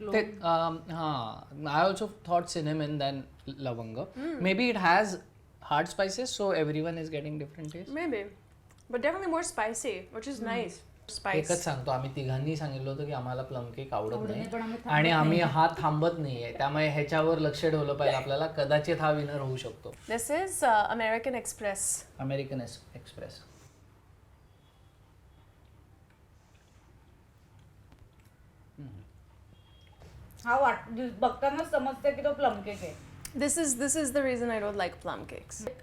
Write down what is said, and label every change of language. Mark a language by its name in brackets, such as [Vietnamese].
[English] ते I also thought cinnamon than lavanga. Maybe it has hard spices, so everyone is getting different taste. Maybe. But definitely more spicy, which is nice. Spice. [Marathi] एकच सांगतो, आम्ही तिघांनी सांगितलं होतं की आम्हाला प्लम केक आवडत नाही आणि आम्ही हा थांबत नाहीये. त्यामुळे ह्याच्यावर लक्ष ठेवलं पाहिजे आपल्याला. कदाचित हा विनर होऊ शकतो. [English] This is American Express. American Express. [Marathi] हा बघतानाच समजते की तो प्लम केक आहे. [English] This is the reason I don't like plum cakes.